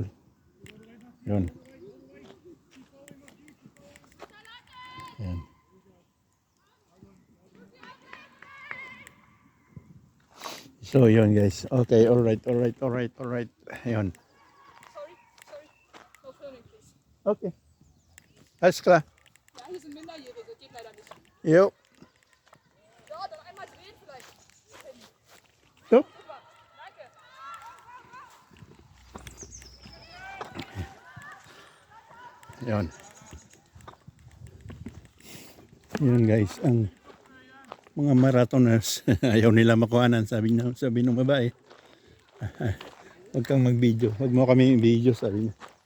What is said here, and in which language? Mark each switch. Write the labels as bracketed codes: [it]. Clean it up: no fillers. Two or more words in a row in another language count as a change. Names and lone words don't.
[tl] Yun. Yan. So yun guys. [en] Okay, alright. [tl] Yun. [en] Sorry. No filming, please. [de] Okay. Alles klar. Ja, hier sind Minderjährige, geht leider nicht. Jo. Ja, dann einmal drehen vielleicht. So. Super, danke. [tl] Yun. Yun guys, ang mga marathoners ayaw nila makuhanan, sabi ng babae. Huwag kang mag-video, huwag mo kami i-video, sabi niya.